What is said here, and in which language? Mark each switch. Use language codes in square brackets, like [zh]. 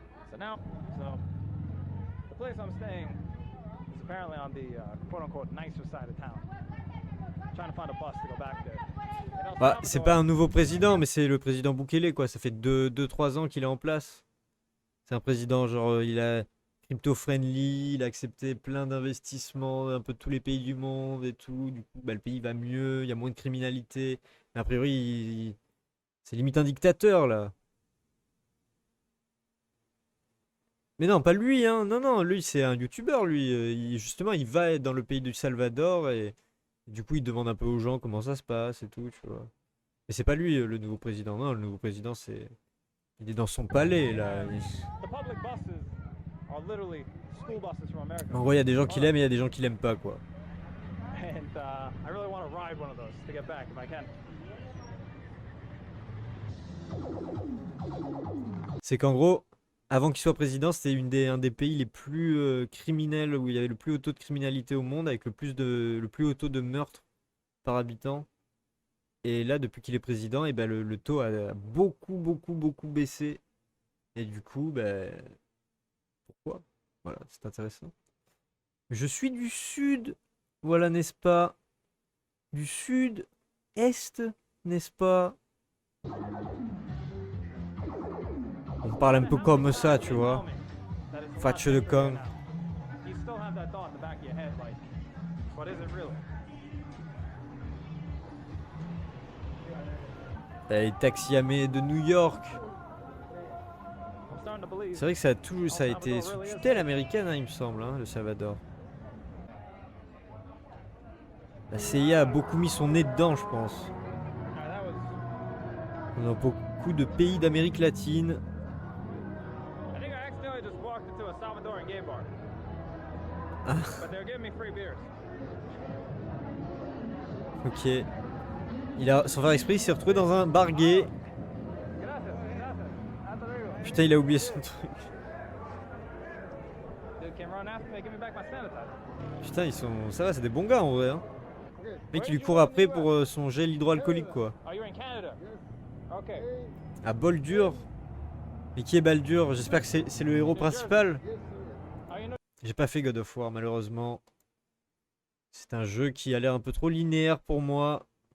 [en] So now, the place I'm staying is apparently on the quote-unquote nicer side of town. Trying to find a bus to go back there. In El [fr] Bah, c'est [en] Salvador, [fr] pas un nouveau président, mais c'est le président Bukele, quoi. Ça fait 2-3 ans qu'il est en place. C'est un président, genre, il a crypto-friendly, il a accepté plein d'investissements un peu de tous les pays du monde et tout. Du coup, bah, le pays va mieux, il y a moins de criminalité. Mais a priori, c'est limite un dictateur, là. Mais non, pas lui, hein. Non, lui, c'est un youtubeur, lui. Justement, il va dans le pays du Salvador et du coup, il demande un peu aux gens comment ça se passe et tout, tu vois. Mais c'est pas lui, le nouveau président. Non, le nouveau président, c'est... Il est dans son palais, là. [en] the public buses are literally school buses from America. [fr] En gros, il y a des gens qui l'aiment et il y a des gens qui l'aiment pas, quoi. [en] And I really want to ride one of those to get back if I can. [fr] C'est qu'en gros, avant qu'il soit président, c'était un des pays les plus criminels, où il y avait le plus haut taux de criminalité au monde, avec le plus haut taux de meurtres par habitant. Et là, depuis qu'il est président, et ben le taux a beaucoup baissé. Et du coup, ben, pourquoi? Voilà, c'est intéressant. Je suis du sud, voilà, n'est-ce pas? Du sud-est, n'est-ce pas? On parle un peu comme ça, tu vois. Fatche de con. [en] You still have that thought in the back of your head, like, what is it really? [fr] Les taxiamés de New York. [en] I'm starting to believe. [fr] C'est vrai que ça a été sous tutelle américaine, hein, il me semble, hein, le Salvador. La CIA a beaucoup mis son nez dedans, je pense. [en] That was. [fr] Dans beaucoup de pays d'Amérique latine. [en] I think I accidentally just walked into a Salvadoran gay bar. Ah. But they're giving me free beers. Ok. [fr] Sans faire exprès, il s'est retrouvé dans un bar gay. [es] Gracias. Hasta luego. [fr] Putain, il a oublié son truc. [en] Dude came around after me, give me back my sanitizer. [fr] Putain, ça va, c'est des bons gars en vrai. Hein. Le mec, il lui court après pour son gel hydroalcoolique, quoi. [en] Oh, you're in Canada? Okay. [fr] À Boldur. Mais qui est Baldur? J'espère que c'est le héros principal. [en] Oh, you know. [fr] J'ai pas fait God of War, malheureusement. C'est un jeu qui a l'air un peu trop linéaire pour moi.